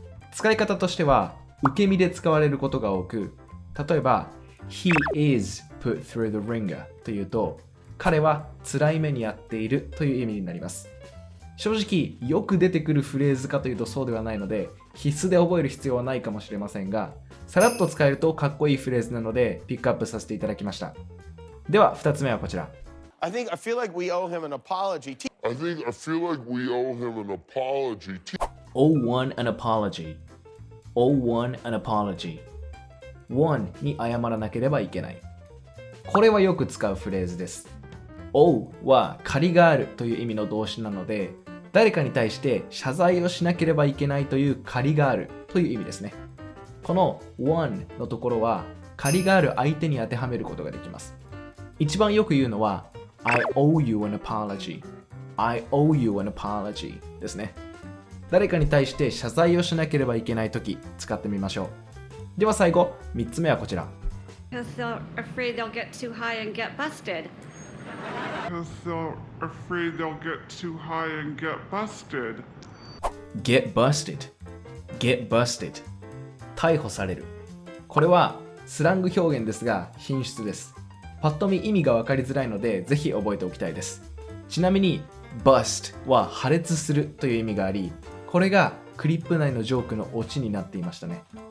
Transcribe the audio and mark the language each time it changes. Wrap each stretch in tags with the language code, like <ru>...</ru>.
<ja>使い方としては受け身で使われることが多く、例えば</ja> <en>He is put through the ringer</en> <ja>というと彼は辛い目に遭っているという意味になります。正直よく出てくるフレーズかというとそうではないので必須で覚える必要はないかもしれませんが、さらっと使えるとかっこいいフレーズなのでピックアップさせていただきました。では2つ目はこちら。</ja> <en>I feel like we owe him an apology. I feel like we owe him an apology. owe one an apology. owe one an apology.</en> <ja>one に謝らなければいけない。これはよく使うフレーズです。 owe は借りがあるという意味の動詞なので、誰かに対して謝罪をしなければいけないという借りがあるという意味ですね。この one のところは借りがある相手に当てはめることができます。一番よく言うのは</ja> <en>I owe you an apology. I owe you an apology</en> <ja>ですね。誰かに対して謝罪をしなければいけないとき使ってみましょう。では最後、3つ目はこちら。</ja> <en>Because they're afraid they'll get too high and get busted. Because they're afraid they'll get too high and get busted. Get busted. Get busted.</en> <ja>逮捕される。これはスラング表現ですが品質です。パッと見意味が分かりづらいのでぜひ覚えておきたいです。ちなみに bust は破裂するという意味があり、これがクリップ内のジョークのオチになっていましたね。</ja>